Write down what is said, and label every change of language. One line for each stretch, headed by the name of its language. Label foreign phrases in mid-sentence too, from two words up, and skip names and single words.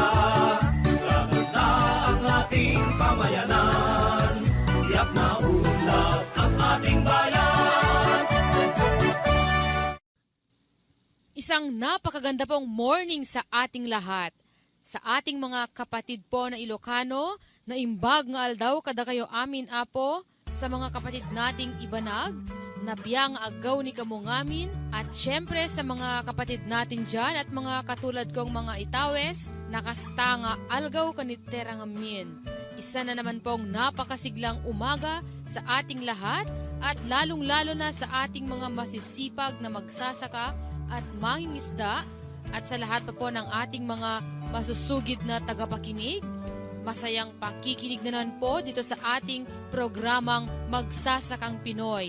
Filipino: Lagot na ang ating pamayanan, tiyak na unlad ang ating bayan. Isang napakaganda pong morning sa ating lahat. Sa ating mga kapatid po na Ilocano, na
Iloko: imbag nga aldaw kada kayo amin apo,
Filipino: sa mga kapatid nating Ibanag, na
Ibanag: biyang agaw ni kamungamin,
Filipino: at syempre sa mga kapatid natin dyan at mga katulad kong mga Itawes,
Itawit: nakasta nga algaw kaniterang amin.
Filipino: Isa na naman pong napakasiglang umaga sa ating lahat at lalong-lalo na sa ating mga masisipag na magsasaka at mangingisda at sa lahat pa po ng ating mga masusugid na tagapakinig. Masayang pakikinig na naman po dito sa ating programang Magsasakang Pinoy.